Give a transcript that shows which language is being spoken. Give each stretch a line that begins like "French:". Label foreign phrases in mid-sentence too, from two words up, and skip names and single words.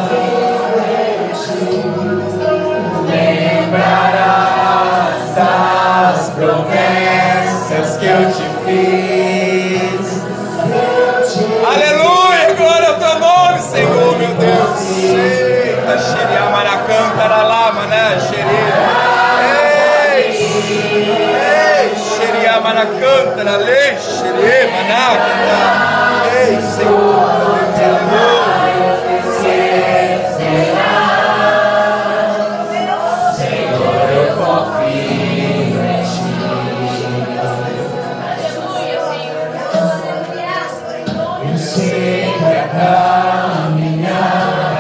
Portuguese: lembrarás das promessas que eu te fiz. Aleluia, glória ao teu nome, Senhor, meu Deus. Eita, xeria, maracanta, aralama, né, xeria. Ei, xeria, maracanta, aralê, xeria, manaca. Ei, Senhor, meu Deus, aleluia. Senhor, eu confio em ti. Eu sei que a caminhar